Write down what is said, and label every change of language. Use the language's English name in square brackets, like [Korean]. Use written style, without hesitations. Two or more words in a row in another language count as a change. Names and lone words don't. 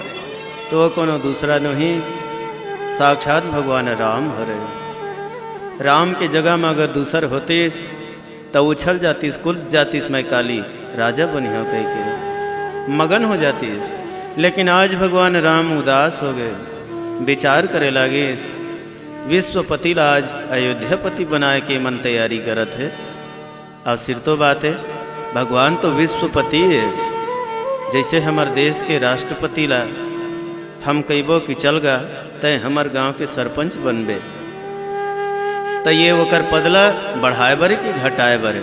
[Chhattisgarhi] तो वो कोनो दूसरा नहीं, साक्षात भगवान राम हरे। राम के जगह में अगर दूसर होते तो उछल जातीस, कुल जातीस मैं काली राजा बनी हो कह के मगन हो जातीस। लेकिन आज भगवान राम उदास हो गए, विचार करे लागे, विश्वपति ला आज अयोध्यापति बनाए के मन तैयारी करत है। और सिर तो बात है, भगवान तो विश्वपति है। जैसे हमार देश के राष्ट्रपति ला हम कहिबो कि चल गा तय हमार गांव के सरपंच बनबे, तो ये वकर पदला बढ़ाए बरे कि घटाए बरे?